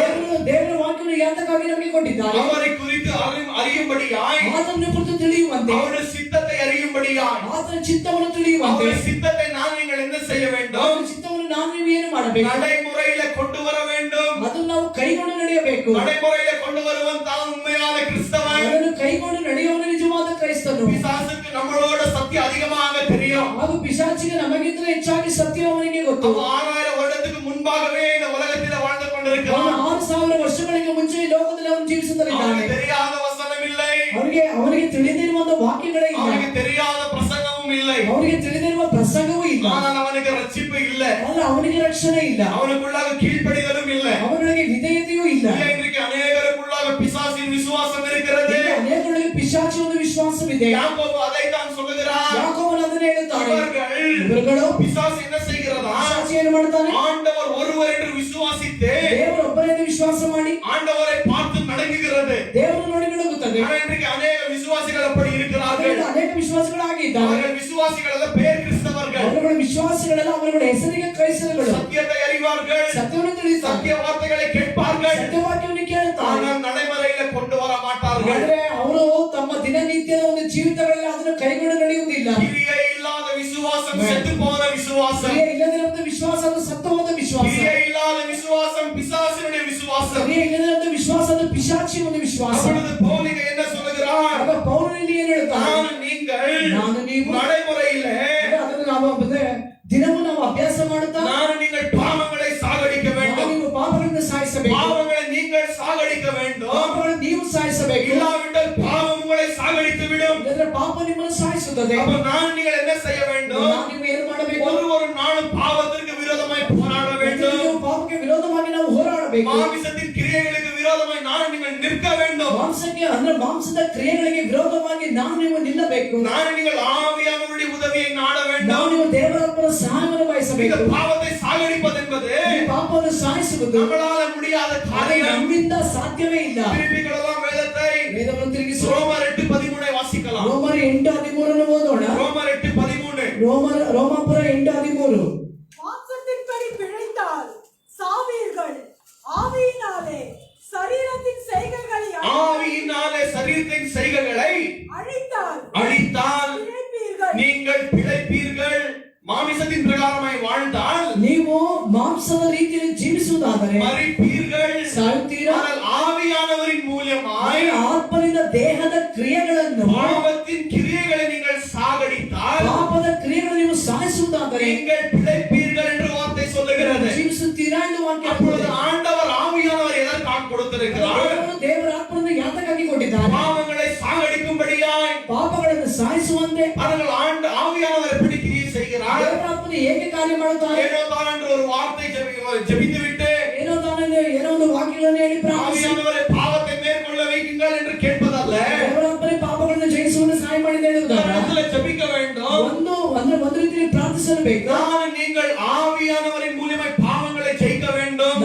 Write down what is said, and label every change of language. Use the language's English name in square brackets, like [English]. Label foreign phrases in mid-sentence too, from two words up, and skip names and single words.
[Kannada] ದೇವರ ವಾಕ್ಯವನ್ನು ಯಾತಕ್ಕಾಗಿ ನಮಗೆ ಕೊಟ್ಟಿದ್ದಾರೆ? [Tamil] அவரை குறித்து அறியும்படியாய், [Kannada] ಆತನ ಕುರಿತು ತಿಳಿಯುವಂತೆ, [Tamil] அவருடைய சித்தத்தை அறியும்படியாய், [Kannada] ಆತನ ಚಿತ್ತವನ್ನು ತಿಳಿಯುವಂತೆ, [Tamil] அவருடைய சித்தத்தை நீங்கள் என்ன செய்ய வேண்டும்? [Kannada] ಆತನ ಚಿತ್ತವನ್ನು ನೀವು ಏನು ಮಾಡಬೇಕು? [Tamil] நடைமுறையில கொண்டு வர வேண்டும். [Kannada] ಅದನ್ನು ನಾವು ಕೈಗೊಂಡು ನಡೆಯಬೇಕು. [Tamil] நடைமுறையில கொண்டு வருவன் தான் உண்மையான கிறிஸ்தவன். [Kannada] ಅದನ್ನು ಕೈಗೊಂಡು ನಡೆಯುವವನು ನಿಜವಾದ ಕ್ರೈಸ್ತನು. [Tamil] பிசாசுக்கு நம்மளோட சத்தியம் அதிகமாக தெரியும். [Kannada] ಹಾಗೂ ಪಿಶಾಚಿಗೆ ನಮಗಿಂತ ಹೆಚ್ಚಾಗಿ ಸತ್ಯ ಅವನಿಗೆ ಗೊತ್ತು. [Tamil] அவன் 6000 வருடத்துக்கு முன்பாகவே இந்த உலகத்தில் வாழ்ந்து [Kannada] ಅವನು [Tamil] கொண்டிருக்கிறான். [Kannada] 6000 ವರ್ಷಗಳಿಗೆ ಮುಂಚೆ ಈ ಲೋಕದಲ್ಲಿ ಅವನು ಜೀವಿಸುತ್ತಿದ್ದಾನೆ. [Tamil] அவனுக்கு தெரியாத வசனம் இல்லை, [Kannada] ಅವನಿಗೆ ತಿಳಿದಿರುವಂತ ವಾಕ್ಯಗಳೇ ಇಲ್ಲ, [Tamil] அவனுக்கு தெரியாத பிரசங்கமும் இல்லை, [Kannada] ಅವನಿಗೆ ತಿಳಿದಿರುವ ಪ್ರಸಂಗವೂ ಇಲ್ಲ, [Tamil] ஆனால் அவனுக்கு ரட்சிப்பு இல்லை, [Kannada] ಆದ್ರೆ ಅವನಿಗೆ ರಕ್ಷಣೆ ಇಲ್ಲ, [Tamil] அவனுக்குள்ளாக கீழ்ப்படிதலும் இல்லை. [Kannada] ಅವನಿಗೆ ವಿಧೇಯತೆಯೂ ಇಲ್ಲ. [Tamil] இன்றைக்கு அநேகருக்குள்ளாக பிசாசின் விசுவாசம் இருக்கிறது. [Kannada] ಈಗ ಅನೇಕರಿಗೆ ಪಿಶಾಚಿ ಒಂದು ವಿಶ್ವಾಸವಿದೆ. [Tamil] யாக்கோபு அதைத்தான் சொல்லுகிறார். [Kannada] ಯಾಕೋಬನು ಅದನ್ನ ಹೇಳುತ್ತಾನೆ. [Tamil] இவர்கள் பிசாசு என்ன செய்கிறதா? [Kannada] ಪಿಶಾಚಿ ಏನು ಮಾಡ್ತಾನೆ? [Tamil] ஆண்டவர் ஒருவர் என்று விசுவாசித்து [Kannada] ದೇವರು ಒಬ್ಬರೆಂದು ವಿಶ್ವಾಸ ಮಾಡಿ [Tamil] ஆண்டவரை பார்த்து நடங்குகிறது. [Kannada] ದೇವರು ನೋಡಿ ನಡುಗುತ್ತದೆ. [Tamil] ஆனால் இன்றைக்கு ಅನೇக விசுவாசிகள் அப்படி இருக்கிறார்கள். [Kannada] ಅದರಿಂದ ಅನೇಕ ವಿಶ್ವಾಸಗಳು ಆಗಿದ್ದಾರೆ. [Tamil] அவர்கள் விசுவாசிகள் அல்ல, பேர் கிறிஸ்தவர்கள். [Kannada] ಅವರುಗಳ ವಿಶ್ವಾಸಗಳೆಲ್ಲ ಅವರುಗಳ ಹೆಸರಿಗೆ ಕ್ರೈಸ್ತರುಗಳು. [Tamil] சத்தியத்தை அறிவார்கள், [Kannada] ಸತ್ಯವನ್ನು ತಿಳಿಯುತ್ತಾರೆ, [Tamil] சத்திய வார்த்தைகளை கேட்பார்கள், [Kannada] ಸತ್ಯವಾಕ್ಯವನ್ನು ಕೇಳುತ್ತಾರೆ. [Tamil] ஆனால் நடைமுறையில கொண்டு வர மாட்டார்கள். [Kannada] ಆದ್ರೆ ಅವರು ತಮ್ಮ ದಿನನಿತ್ಯದ ಒಂದು ಜೀವಿತಗಳಲ್ಲಿ ಅದನ್ನು ಕೈಗೊಂಡು ನಡೆಯುವುದಿಲ್ಲ. [Tamil] கிரியை இல்லாத விசுவாசம் செத்து போன விசுவாசம். [Kannada] ಕ್ರಿಯೆ ಇಲ್ಲದಿರುವಂತ ವಿಶ್ವಾಸ ಅದು ಸತ್ತು ಹೋದ ವಿಶ್ವಾಸ. [Tamil] கிரியை இல்லாத விசுவாசம் பிசாசினுடைய விசுவாசம். [Kannada] ಕ್ರಿಯೆ ಇಲ್ಲದಿರುವಂತ ವಿಶ್ವಾಸ ಅದು ಪಿಶಾಚಿ ಒಂದು ವಿಶ್ವಾಸ. [Tamil] அப்பொழுது பவுல் என்ன சொல்லுகிறார்? [Kannada] ಆಗ ಪೌಲನಲ್ಲಿ ಏನು ಹೇಳ್ತಾನೆ? ನಾನು ನೀವು [Tamil] நடைமுறையில [Kannada] ಅದನ್ನು ನಾವು ದಿನವೂ ನಾವು ಅಭ್ಯಾಸ ಮಾಡುತ್ತಾ [Tamil] நீங்கள் பாவங்களை சாகடிக்க வேண்டும். [Kannada] ನೀವು ಪಾಪಗಳನ್ನು ಸಾಯಿಸಬೇಕು. [Tamil] பாவங்களை நீங்கள் சாகடிக்க வேண்டும். [Kannada] ಪಾಪಗಳನ್ನು ನೀವು ಸಾಯಿಸಬೇಕು. [Tamil] இல்லாவிட்டால் பாவம் உங்களை சாகடித்து விடும். [Kannada] ಇಲ್ಲದ್ರೆ ಪಾಪ ನಿಮ್ಮನ್ನು ಸಾಯಿಸುತ್ತದೆ. [Tamil] அப்ப நீங்கள் என்ன செய்ய வேண்டும்? [Kannada] ನೀವು ಏನು ಮಾಡಬೇಕು? [Tamil] ஒரு நாளும் பாவத்திற்கு விரோதமாய் போராட வேண்டும். [Kannada] ನೀವು ಪಾಪಕ್ಕೆ ವಿರೋಧವಾಗಿ ನಾವು ಹೋರಾಡಬೇಕು. [Tamil] மாமிசத்தின் கிரியைகளுக்கு விரோதமாய் நீங்கள் நிற்க வேண்டும். [Kannada] ಮಾಂಸಕ್ಕೆ ಅಂದ್ರೆ ಮಾಂಸದ ಕ್ರಿಯೆಗಳಿಗೆ ವಿರೋಧವಾಗಿ ನೀವು ನಿಲ್ಲಬೇಕು. [Tamil] நீங்கள் ஆவியானவருடைய உதவியை நாட [Kannada] ನಾವು [Tamil] வேண்டும். [Kannada] ನೀವು ದೇವರ ಸಹಾಯವನ್ನು ಬಯಸಬೇಕು. [Tamil] இந்த பாவத்தை சாகடிப்பது என்பது [Kannada] ಈ ಪಾಪವನ್ನು ಸಾಯಿಸುವುದು [Tamil] நம்மளால முடியாத காரியம். [Kannada] ನಮ್ಮಿಂದ ಸಾಧ್ಯವೇ ಇಲ್ಲ. [Tamil] திருப்பிக்கலாம் வேதத்தை. [Kannada] ವೇದವನ್ನು ತಿರುಗಿಸಿ [Tamil] ரோமர் 8:13 வாசிக்கலாம். [Kannada] ರೋಮರ್ 8:13 ಓದೋಣ. [Tamil] ரோமர் 8:13. [Kannada] ರೋಮಾಪುರ 8:13. [Tamil] மாம்சத்தின்படி பிழைத்தால் சாவீர்கள், ஆவியினாலே சரீரத்தின் செய்கைகளை ஆவியினாலே சரீரத்தின் செய்கைகளை அழித்தால் நீங்கள் பிழைப்பீர்கள். மாமிசத்தின் பிரகாரமாய் வாழ்ந்தால் [Kannada] ನೀವು ಮಾಂಸ ಮಾಂಸದ ರೀತಿಯಲ್ಲಿ ಜೀವಿಸುವುದಾದರೆ [Tamil] மரிப்பீர்கள். [Kannada] ಸಾಯುತ್ತೀರಾ. [Tamil] ஆனால் ஆவியானவரின் மூலமாய் [Kannada] ಆತ್ಮನಿಂದ ದೇಹದ ಕ್ರಿಯೆಗಳನ್ನು [Tamil] பாவத்தின் கிரியைகளை நீங்கள் சாகடித்தால் [Kannada] ಪಾಪದ ಕ್ರಿಯೆಗಳನ್ನು ನೀವು ಸಾಯಿಸುವುದಾದರೆ [Tamil] நீங்கள் பிழைப்பீர்கள் என்று வார்த்தை சொல்லுகிறது. [Kannada] ಜೀವಿಸುತ್ತೀರಾ ಎಂದು ವಾಕ್ಯ [Tamil] அப்பொழுது ஆண்டவர் ஆவியானவர் எதற்காக கொடுத்திருக்கிறார்? [Kannada] ದೇವರ ಆತ್ಮನನ್ನು ಯಾತಕ್ಕಾಗಿ ಕೊಟ್ಟಿದ್ದಾರೆ? [Tamil] பாவங்களை சாகடிக்கும்படியாய், [Kannada] ಪಾಪಗಳನ್ನು ಸಾಯಿಸುವಂತೆ. [Tamil] அவர்கள் ஆவியானவர் எப்படி கிரியை செய்கிறார்? [Kannada] ದೇವರ ಆತ್ಮನು ಹೇಗೆ ಕಾರ್ಯ ಮಾಡುತ್ತಾರೆ? [Tamil] ஏனோ தான் என்று ஒரு வார்த்தை ஜெபித்து விட்டு [Kannada] ಏನೋ ತಾನೇ ಏನೋ ಒಂದು ವಾಕ್ಯಗಳನ್ನು ಹೇಳಿ ಪ್ರಾರ್ಥಿಸಿ [Tamil] ஆவியானவரை பாவத்தை மேற்கொள்ள வைக்குங்கள் என்று கேட்பதல்ல. [Kannada] ದೇವರ ಆತ್ಮನೇ ಪಾಪಗಳನ್ನು ಜಯಿಸುವಂತೆ ಸಹಾಯ ಮಾಡಿ ಅಂತ ಹೇಳುವುದಲ್ಲ. [Tamil] இடத்துல ஜெபிக்க வேண்டும். [Kannada] ಒಂದು ರೀತಿಯಲ್ಲಿ ಪ್ರಾರ್ಥಿಸಬೇಕು. [Tamil] நீங்கள் ஆவியானவரின் மூலமாய் பாவங்களை ஜெயிக்க வேண்டும்.